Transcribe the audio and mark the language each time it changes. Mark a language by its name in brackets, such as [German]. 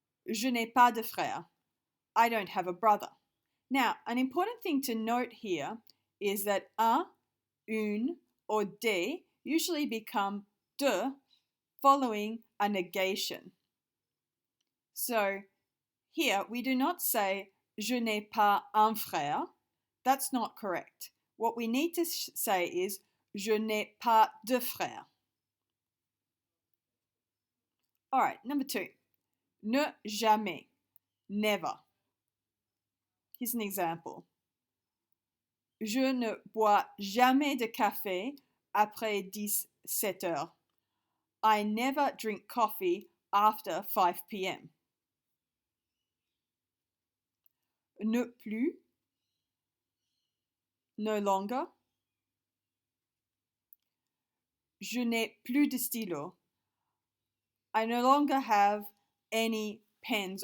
[French] Je n'ai pas de frère. [English] I don't have a brother. Now, an important thing to note here is that un, une, or des usually become de following a negation. So here we do not say [French] je n'ai pas un frère. [English] That's not correct. What we need to say is [French] je n'ai pas de frère. [English] All right, number 2. Ne jamais, never. Here's an example. [French] Je ne bois jamais de café après 17 heures. [English] I never drink coffee after 5 p.m. Ne plus, no longer. [French] Je n'ai plus de stylo. [English] I no longer have any pens.